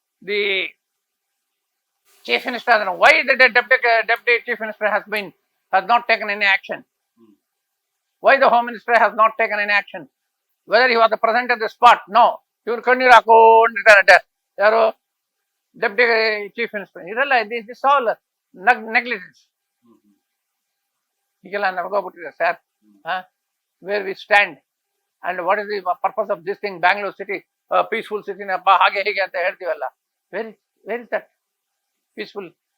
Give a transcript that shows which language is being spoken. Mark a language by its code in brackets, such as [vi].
[en] The chief minister why the deputy chief minister has not taken any action? Why the home minister has not taken any action? Whether he was present at the spot? No. [kn] ಇವ್ರು ಕಣ್ಣೀರು ಹಾಕೊಂಡಿರ್ತಾರೆ ಯಾರು deputy chief minister. [en] ಇದೆಲ್ಲ this all negligence. [kn] ಈಗೆಲ್ಲ ನಡ್ಕೋಬಿಟ್ಟಿದೆ sir. [en] Where we stand and what is the purpose of this thing? [kn] Bangalore city peaceful ಸಿಟಿನಪ್ಪ ಹಾಗೆ ಹೀಗೆ ಅಂತ ಹೇಳ್ತೀವಲ್ಲ. [en] Where is that peaceful?